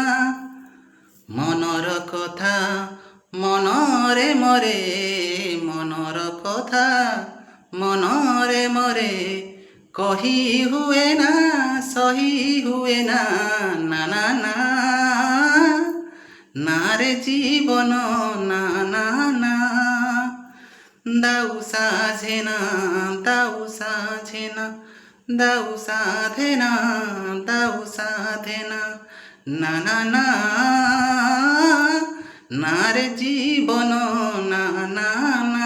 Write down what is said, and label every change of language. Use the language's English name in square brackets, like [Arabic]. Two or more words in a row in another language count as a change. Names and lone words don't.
[Odia] ମନର କଥା ମନରେ ମରେ, ମନର କଥା ମନରେ ମରେ, କହି ହୁଏ ନା ସହି ହୁଏ ନା। ନା ନା ନା ନାରେ ଜୀବନ ନା ନା না। [Bangla] দাও সাধে না, দাও সাধে না, দাও সাধে না, দাও সাধে না, না না না নারে জীবন না না না।